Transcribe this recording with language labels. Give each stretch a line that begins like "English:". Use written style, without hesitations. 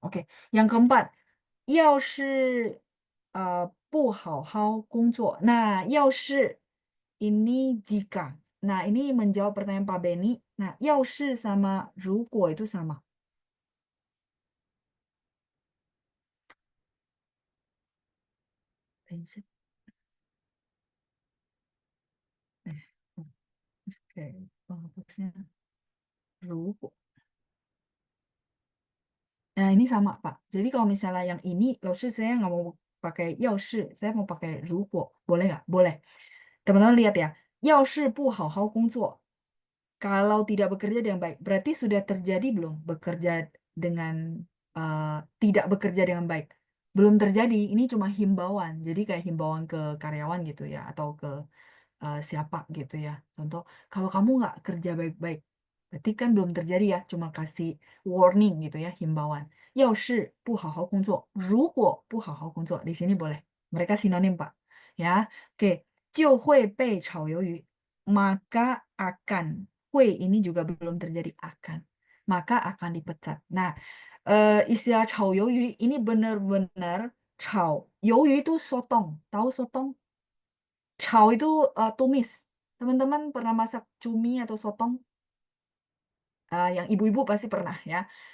Chinese: Oke, yang keempat, 要是不好好工作.
Indonesian: Nah, 要是 ini jika. Nah, ini menjawab pertanyaan Pak Beni. Nah, 要是 sama 如果itu sama. Prinsip. Oke, bagusnya 如果. Nah, ini sama, Pak. Jadi kalau misalnya yang ini, 老师 saya nggak mau pakai 要是, saya mau pakai 如果. Boleh nggak? Boleh. Teman-teman lihat ya.
Chinese: 要是不好好工作.
Indonesian: Kalau tidak bekerja dengan baik, berarti sudah terjadi belum bekerja dengan tidak bekerja dengan baik? Belum terjadi. Ini cuma himbauan. Jadi kayak himbauan ke karyawan gitu ya, atau ke siapa gitu ya. Contoh, kalau kamu nggak kerja baik-baik, berarti kan belum terjadi ya, cuma kasih warning gitu ya, himbauan.
Chinese: 要是不好好工作，如果不好好工作,
Indonesian: di sini boleh. Mereka sinonim, Pak. Ya, oke.
Chinese: 就会被炒鱿鱼,
Indonesian: maka akan. 会 ini juga belum terjadi, akan. Maka akan dipecat. Nah, istilah 炒鱿鱼 ini benar-benar 炒. 鱿鱼itu sotong. Tahu sotong? Chow itu tumis. Teman-teman pernah masak cumi atau sotong? Yang ibu-ibu pasti pernah ya.